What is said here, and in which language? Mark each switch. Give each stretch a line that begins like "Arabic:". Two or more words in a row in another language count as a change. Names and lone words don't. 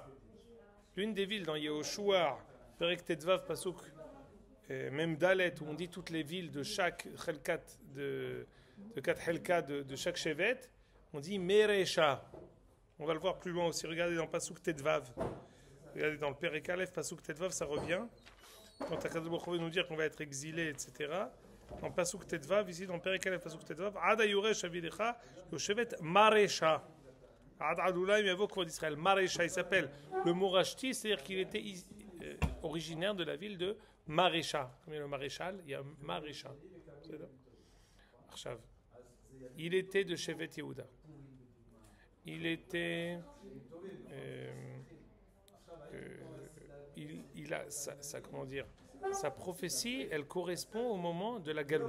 French: L'une des villes dans Yehoshua,
Hebrew: פרק ט"ו פסוק,
French: même Dalet, où on dit toutes les villes de chaque Chelkat, de 4 Chelkat de chaque Shevet, on dit Meresha. On va le voir plus loin aussi. Regardez dans
Hebrew: פסוק ט"ו.
French: Regardez dans le
Hebrew: פרק א', פסוק ט"ו,
French: ça revient. Quand
Hebrew: הקדוש ברוך הוא
French: veut nous dire qu'on va être exilé, etc.
Hebrew: Dans פסוק ט"ו,
French: ici dans
Hebrew: פרק א', פסוק ט"ו, עוד הירש אבי לך, יושבת מרשה. עד עדלם יבוא כבוד ישראל.
French: Maresha, il s'appelle le Morashti, c'est-à-dire qu'il était originaire de la ville de Maresha. Comme il y a le maréchal, il y a Maresha. Il était de
Hebrew: שבט יהודה.
French: Il était. Il a comment dire, sa prophétie, elle correspond au moment de la galoute.